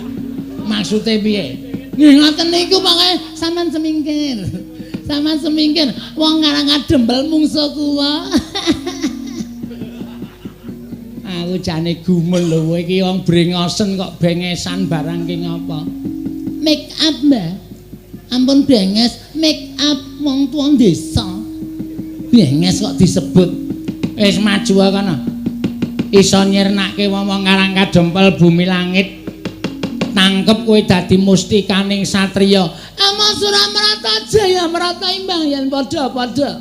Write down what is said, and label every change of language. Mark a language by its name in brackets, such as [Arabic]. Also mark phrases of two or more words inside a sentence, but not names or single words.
[Javanese] Maksude piye? Nggih ngoten niku pokoke sampean semingkir. Sama semingkir wong Karang Kadempel mungsu kuwa. Aku jane gumul lho iki wong brengosen kok bengesan barang ki ngopo. [English] Make up, [Javanese] Mbah. Ampun benges, [English] make up [Javanese] wong tuwa desa. Benges kok disebut. Wis maju kono. Iso nyirnake wong Karang Kadempel bumi langit. Nangkep kowe dadi mustikaning satriya. Ama Suramarata Jaya Marata imbang yen padha-padha.